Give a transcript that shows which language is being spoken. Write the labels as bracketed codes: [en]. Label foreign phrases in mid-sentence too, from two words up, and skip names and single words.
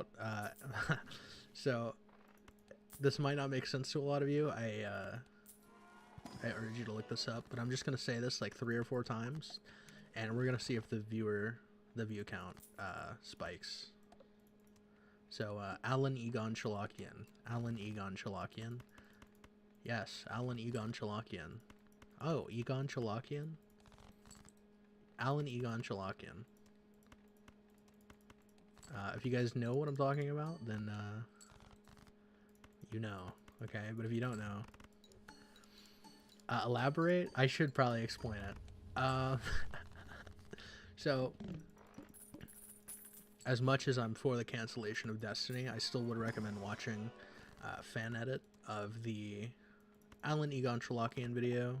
[en] So this might not make sense to a lot of you. I urge you to look this up, but I'm just gonna say this like 3 or 4 times, and we're gonna see if the view count spikes. So Alan Egon Chalakian. Yes, Alan Egon Chalakian. Oh, Egon Chalakian? Alan Egon Chalakian. If you guys know what I'm talking about, then you know, okay? But if you don't know, elaborate? I should probably explain it. So, as much as I'm for the cancellation of Destiny, I still would recommend watching fan edit of the Alan Egon Chalakian video.